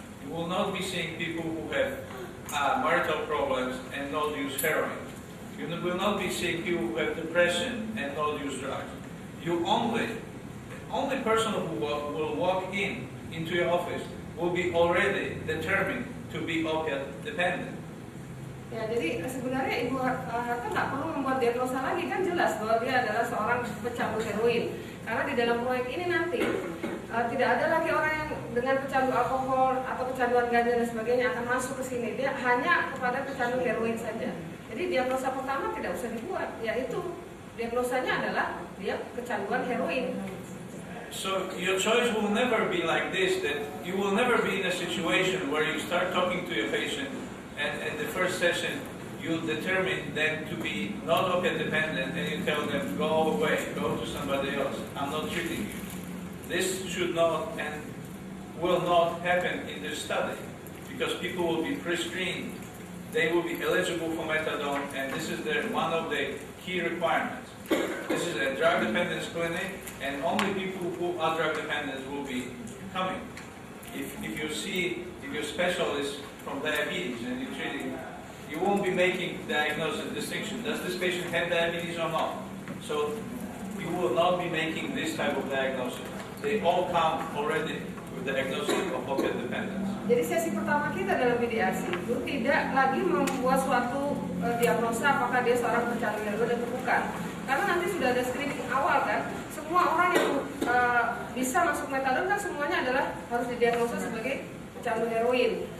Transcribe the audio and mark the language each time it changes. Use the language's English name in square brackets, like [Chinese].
[English] You will not be seeing people who have marital problems and not use heroin. You will not be seeing people who have depression and not use drugs. The only person who will walk into your office will be already determined to be opiate dependent. [Indonesian] Ya, jadi sebenarnya Ibu Harta nggak perlu membuat diagnosa lagi, kan jelas bahwa dia adalah seorang pecandu heroin. Karena di dalam proyek ini nanti tidak ada lagi orang yang dengan pecandu alkohol atau kecanduan ganja dan sebagainya akan masuk ke sini. Dia hanya kepada pecandu heroin saja. Jadi diagnosa pertama tidak usah dibuat, yaitu diagnosanya adalah dia kecanduan heroin. [English] So your choice will never be like this, that you will never be in a situation where you start talking to your patient and at the first session you determine them to be not opiate dependent and you tell them, go away, go to somebody else, I'm not treating you. This should not and will not happen in this study because people will be pre-screened, they will be eligible for methadone, and this is one of the key requirements. This is a drug dependence clinic and only people who are drug dependent will be coming. If you're specialist from diabetes and you're treating, you won't be making diagnosis distinction. Does this patient have diabetes or not? So you will not be making this type of diagnosis. They all come already with diagnosis of opiate dependence. [Indonesian] Jadi sesi pertama kita dalam mediasi itu tidak lagi membuat suatu diagnosa apakah dia seorang pecandu heroin atau bukan. Karena nanti sudah ada screening awal kan. Semua orang yang bisa masuk metadon kan semuanya adalah harus didiagnosa sebagai pecandu heroin.